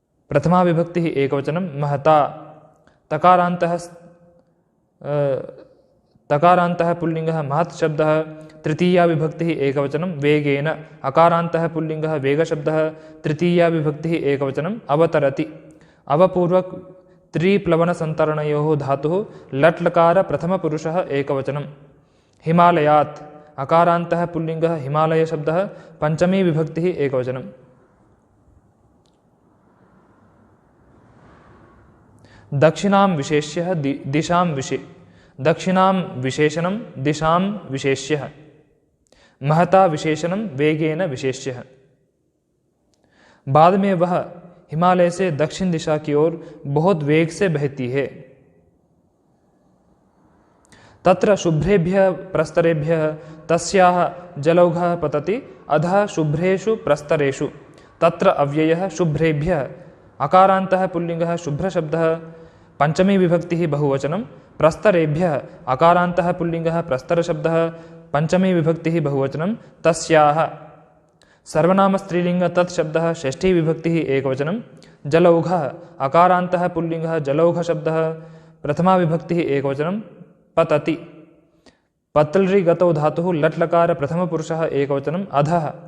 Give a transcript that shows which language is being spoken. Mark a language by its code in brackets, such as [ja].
[sa] प्रथमा विभक्तिः एकवचनं महता तकारान्तः पुल्लिङ्गः महत् शब्दः तृतीया विभक्तिः एकवचनं वेगेन अकारान्तः पुल्लिङ्गः वेगशब्दः तृतीया विभक्तिः एकवचनम् अवतरति अवपूर्वक त्रिप्लवनसन्तरणयोः धातुः लट्लकार प्रथमपुरुषः एकवचनं हिमालयात् अकारान्तः पुल्लिङ्गः हिमालय शब्दः पंचमी विभक्तिः एकवचनम्। दक्षिणां विशेष्यः दिशां दक्षिणां विशेषणं दिशां विशेष्यः महता विशेषणं वेगेन विशेष्यः। [hi] बाद में वह हिमालय से दक्षिण दिशा की ओर बहुत वेग से बहती है। [sa] तत्र शुभ्रेभ्यः प्रस्तरेभ्यः तस्याः जलौघः पतति अधः शुभ्रेषु प्रस्तरेषु। तत्र अव्ययः शुभ्रेभ्यः अकारान्तः पुल्लिङ्गः शुभ्रशब्दः पंचमी विभक्तिः बहुवचनं प्रस्तरेभ्यः अकारान्तः पुल्लिङ्गः प्रस्तरशब्दः पंचमी विभक्तिः बहुवचनं तस्याः सर्वनाम स्त्रीलिंग तत्शब्दः षष्ठी विभक्तिः एकवचनं जलौघः अकारान्तः पुल्लिङ्गः जलौघ शब्दः प्रथमा विभक्तिः एकवचनं पतति पत्तलरी गतौ धातुः लट्लकार प्रथमपुरुषः एकवचनम् अधः